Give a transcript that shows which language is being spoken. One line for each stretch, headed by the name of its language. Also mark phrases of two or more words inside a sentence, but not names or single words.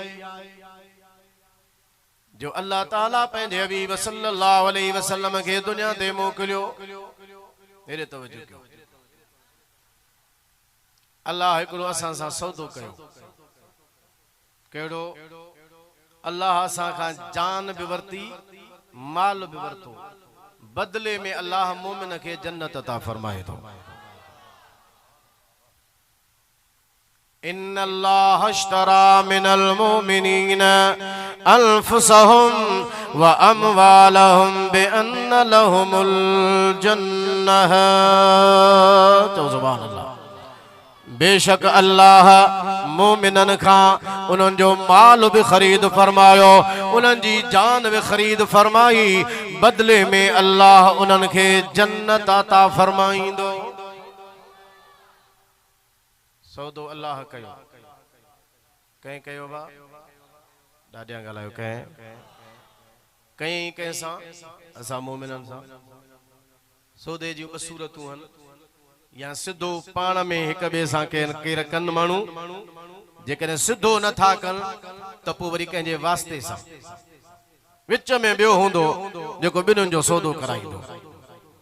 Sindhi: जो अल्लाह ताला पंहिंजे हबीब
Arabic: صلى الله عليه وسلم
Sindhi: खे दुनिया ते मोकिलियो मेरे तवज्जो कयो अल्लाह हिकिड़ो असां सां सौदो कयो कहिड़ो अल्लाह असां खां जान बि वरिती माल बि वरितो बदले में अल्लाह मोमिन खे जन्नत अता फरमाए थो
Arabic: إن الله اشترى من المؤمنين أنفسهم وأموالهم بأن لهم الجنة
Sindhi: तो
Arabic: سبحان الله
Sindhi: बेशक अल्लाह मोमिनन खां उन्हनि जो माल भी खरीद फरमायो उन्हनि जी जान भी खरीद फरमाई बदले में अल्लाह उन्हनि खे जन्नत अता फरमाईंदो सौदो अल्लाह कयो कहीं कयो बा ॾाढियां ॻाल्हायो कहीं कंहिंसां असां मोमिननि सां सौदे जी ॿ सूरतूं आहिनि या सिद्धो पाण में हिक ॿिए सां केर कन माण्हू जेकॾहिं सिद्धो नथा कनि त पोइ वरी कंहिंजे वास्ते सां विच में ॿियो हूंदो जेको ॿिन्हिनि जो सौदो कराईंदो